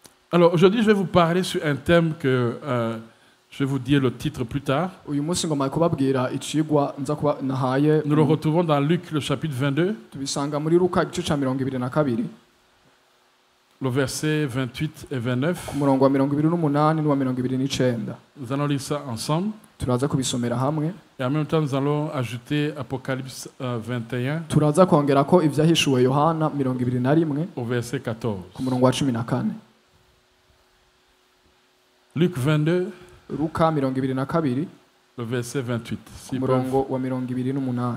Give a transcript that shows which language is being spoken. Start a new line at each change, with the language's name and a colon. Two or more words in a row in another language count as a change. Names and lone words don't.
French: Alors aujourd'hui, je vais vous parler sur un thème que je vais vous dire le titre plus tard.
Rundi: uyu munsi ngomba kubabwira icigwa nza kuba nahaye
French: Nous le retrouvons dans Luc, le chapitre 22,
Rundi: tubisanga muri Luka igice ca 22
French: le verset 28 et 29.
Rundi: ku murongo wa 28 n'uwa 29.
French: Nous allons lire ça ensemble.
Rundi: Turaza kubisomera hamwe,
French: Et en même temps, nous allons ajouter Apocalypse 21
Rundi: turaza kongera ko ivyahishuwe Yohana 21
French: au verset 14.
Rundi: ku murongo wa 14.
French: Luc 22,
Rundi: Luka 22
French: le verset 28.
Rundi: ku
French: S'ils peuvent
Rundi: murongo wa 28.